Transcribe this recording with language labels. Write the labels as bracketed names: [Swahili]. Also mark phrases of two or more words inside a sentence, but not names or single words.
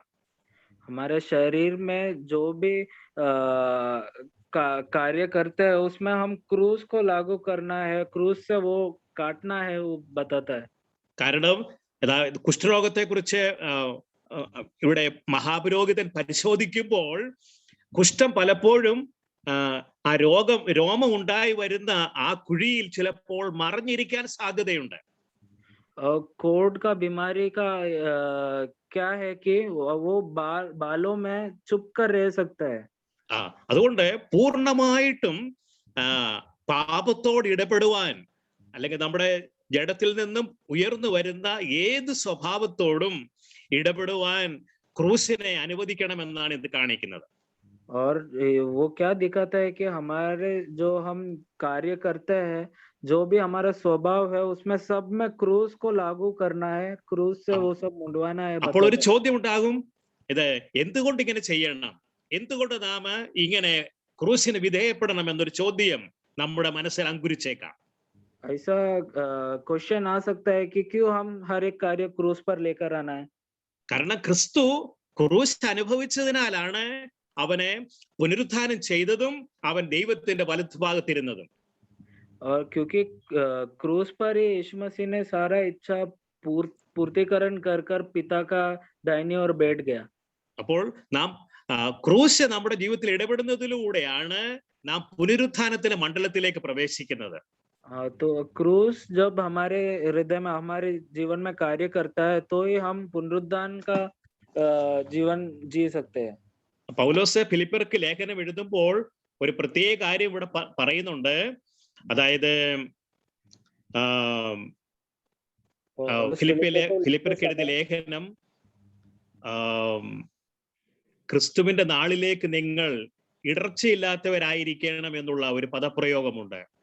[Hindi] हमारे शरीर में जो भी कार्य करते हैं उसमें हम क्रूस को लागू करना है, क्रूस से वो काटना है, वो बताता है। [Malayalam] കാരണം കുഷ്ഠരോഗത്തെ കുറിച്ച് ഇവിടെ മഹാപുരോഹിതൻ പരിശോധിക്കുമ്പോൾ കുഷ്ഠം പലപ്പോഴും ആ രോമം ഉണ്ടായി വരുന്ന ആ കുഴിയിൽ ചിലപ്പോൾ മറഞ്ഞിരിക്കാൻ സാധ്യതയുണ്ട്. [Hindi] कोर्ट का बीमारी का क्या है कि वो बालों में चुप कर रह सकता है। [Malayalam] അതുകൊണ്ട് പൂർണ്ണമായിട്ടും പാപത്തോട് ഇടപെടുവാൻ അല്ലെങ്കിൽ നമ്മുടെ ജഡത്തിൽ നിന്നും ഉയർന്നു വരുന്ന ഏത് സ്വഭാവത്തോടും ഇടപെടുവാൻ ക്രൂസിനെ അനുവദിക്കണമെന്നാണ് ഇത് കാണിക്കുന്നത്. [Hindi] और वो क्या दिखाता है कि हमारे जो हम कार्य करते हैं, जो भी हमारा स्वभाव है, उसमें सब में क्रूस को लागू करना है, क्रूस से वो सब मुंडवाना है। [Malayalam] അപ്പോൾ ഒരു ചോദ്യം ഉണ്ടാകും, ഇത് എന്തുകൊണ്ട് ഇങ്ങനെ ചെയ്യണം, എന്തുകൊണ്ട് നാം ഇങ്ങനെ ക്രൂസിന് വിധേയപ്പെടണം എന്നൊരു ചോദ്യം നമ്മുടെ മനസ്സിൽ അങ്കുരിച്ചേക്കാം. [Hindi] ऐसा क्वेश्चन आ सकता है कि क्यों हम हर एक कार्य क्रूस पर लेकर आना है? [Malayalam] കാരണം ക്രിസ്തു ക്രൂസ് അനുഭവിച്ചതിനാലാണ് അവനെ പുനരുത്ഥാനം ചെയ്തതും അവൻ ദൈവത്തിന്റെ വലത്തുഭാഗത്തിരുന്നതും. [Hindi] और क्योंकि क्रूस पर ही यीशु मसीह ने सारा इच्छा पूर्तिकरण कर कर पिता का दाहिनी ओर बैठ गया. [Malayalam] അപ്പോൾ നാം ക്രൂസ് നമ്മുടെ ജീവിതത്തിൽ ഇടപെടുന്നതിലൂടെയാണ് നാം പുനരുത്ഥാനത്തിന്റെ മണ്ഡലത്തിലേക്ക് പ്രവേശിക്കുന്നത്. [Hindi] तो क्रूस जब हमारे हृदय में, हमारे जीवन में कार्य करता है, तो ही हम पुनरुत्थान का जीवन जी सकते हैं. [Malayalam] പൗലോസ് ഫിലിപ്പിയർക്ക് ലേഖനം എഴുതുമ്പോൾ ഒരു പ്രത്യേക കാര്യം ഇവിടെ പറയുന്നുണ്ട്. അതായത് ഫിലിപ്പിയർക്ക് എഴുതിയ ലേഖനം ക്രിസ്തുവിന്റെ നാളിലേക്ക് നിങ്ങൾ ഇടർച്ചയില്ലാത്തവരായിരിക്കണം എന്നുള്ള ഒരു പദപ്രയോഗമുണ്ട്.